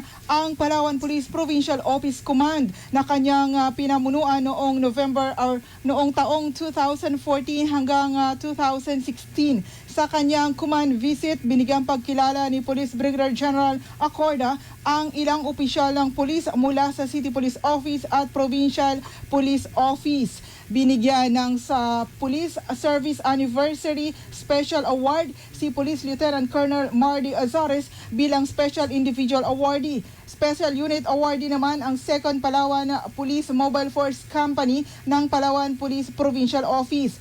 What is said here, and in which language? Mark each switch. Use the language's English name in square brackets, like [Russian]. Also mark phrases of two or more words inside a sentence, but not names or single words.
[Filipino] ang Palawan Police Provincial Office Command na kanyang pinamunuan noong taong 2014 hanggang 2016. Sa kanyang [English] command visit, [Filipino] binigyang pagkilala ni Police Brigadier General Acorda ang ilang opisyal ng pulis mula sa City Police Office at Provincial Police Office. Binigyan ng sa Police Service Anniversary Special Award si Police Lieutenant Colonel Mardy Azares bilang [English] Special Individual Awardee. Special Unit Awardee [Filipino] naman ang 2nd Palawan Police Mobile Force Company ng Palawan Police Provincial Office.